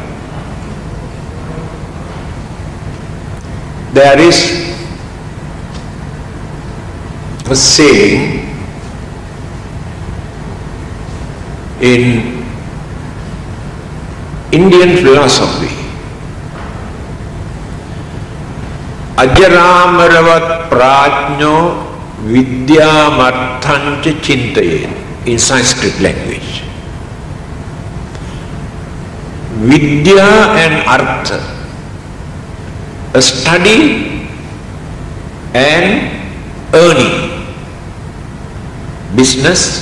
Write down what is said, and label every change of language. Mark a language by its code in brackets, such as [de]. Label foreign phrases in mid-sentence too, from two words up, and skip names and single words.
[en] There is a saying in Indian philosophy, [sa] अजरामरवत् प्रज्ञो विद्यमर्थञ्च चिन्तये, [en] in Sanskrit language. Vidya and artha, a study and earning, business.